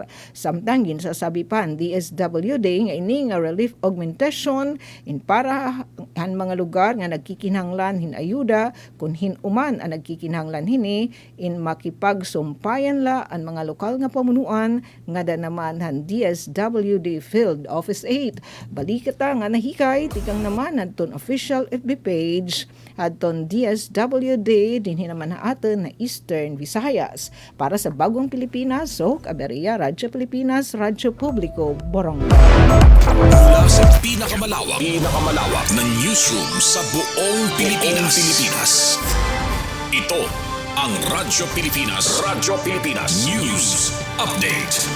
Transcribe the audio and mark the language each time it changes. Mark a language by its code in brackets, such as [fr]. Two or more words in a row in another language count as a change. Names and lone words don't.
[war] Samtang ginsasabi pa ang DSWD nga ini nga [en] relief augmentation [war] in para han mga lugar nga nagkikinahanglan hin ayuda kun hin uman ang nagkikinahanglan hini in makipagsumpayan la ang mga lokal nga pamunuan nga naman han DSWD Field Office 8. Balikata nga nahikay tikang naman adton [en] official FB page [war] adton DSWD dinhi naman aton na Eastern Visayas [tl] para sa bagong Pilipinas [war] so Aberia Radyo Pilipinas Radyo Publiko Borongan. [tl] Mula sa pinakamalawak na newsroom sa buong Pilipinas. Ito ang Radyo Pilipinas. [en] News Update.